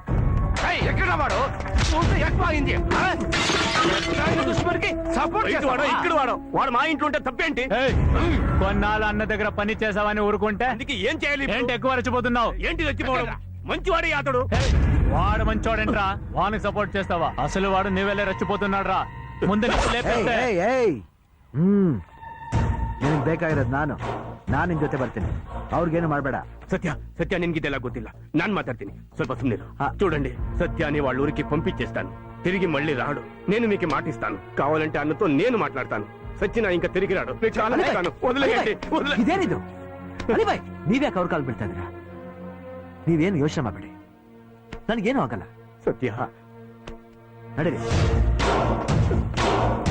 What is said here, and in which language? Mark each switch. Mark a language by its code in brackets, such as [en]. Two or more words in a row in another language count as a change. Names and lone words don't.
[te] ఎక్కడ వాడు? ఇక్కడ వాడు మా ఇంట్లో ఉంటే తప్పేంటి? కొన్నాళ్ళు అన్న దగ్గర పని చేసావని ఊరుకుంటే ఏం చేయాలి? ఏంటి ఎక్కువ రెచ్చిపోతున్నావు? ఏంటి రెచ్చిపోవడం? మంచివాడే అతడు. వాడు మంచోడేంట్రా? వానికి సపోర్ట్ చేస్తావా? అసలు వాడు నీవెళ్ళే రెచ్చిపోతున్నాడు రా. [kn] ಮುಂದೆ ನಿನಗೆ ಬೇಕಾಗಿರೋದು ನಾನು ನಿನ್ ಜೊತೆ ಬರ್ತೀನಿ. ಅವ್ರಿಗೇನು ಮಾಡಬೇಡ. ಸತ್ಯ ಸತ್ಯ ನಿನ್ಗಿದೆಲಾ ಗೊತ್ತಿಲ್ಲ. ನಾನ್ ಮಾತಾಡುತೀನಿ, ಸ್ವಲ್ಪ ಸುಮ್ಮನಿರು. [te] చూడండి, సత్యాన్ని వాళ్ళ ఊరికి పంపించేస్తాను. తిరిగి మళ్ళీ రాడు. నేను మీకు మాటిస్తాను, కావాలంటే అన్నతో నేను మాట్లాడతాను. సత్యన ఇంకా తిరిగి రాడు. వదిలేయండి. [kn] ಇದೇನಿದು ಅಲಿಬಾಯ್? ನೀವ್ಯಾಕೆ ಅವ್ರ ಕಾಲ್ ಬೀಳ್ತಾ ಇದ್ದೀರಾ? ನೀವೇನು ಯೋಚನೆ ಮಾಡಬೇಡಿ, ನನಗೇನು ಆಗಲ್ಲ. ಸತ್ಯ ನಡೀರಿ.